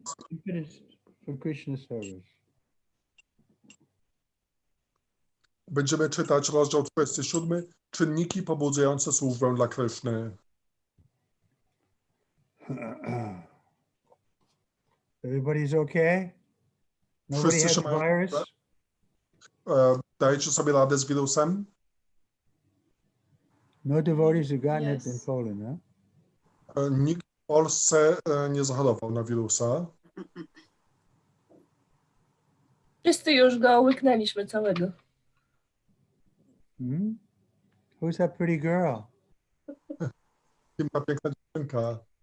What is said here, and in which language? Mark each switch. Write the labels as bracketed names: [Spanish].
[English] Impetus for Krishna service. [Polish] Będziemy czytać rozdział 27. Czynniki pobudzające służbę dla Kryszny. [English] Everybody's okay? Nobody has the virus? [Polish] Dajecie sobie radę z wirusem? [English] No devotees have gotten it in Poland, huh? [Polish] Nikt w Polsce nie zachorował na wirusa. Wszyscy już go łyknęliśmy całego. [English] Hmm? Who's that pretty girl? [Polish] Kim ta piękna dziewczynka?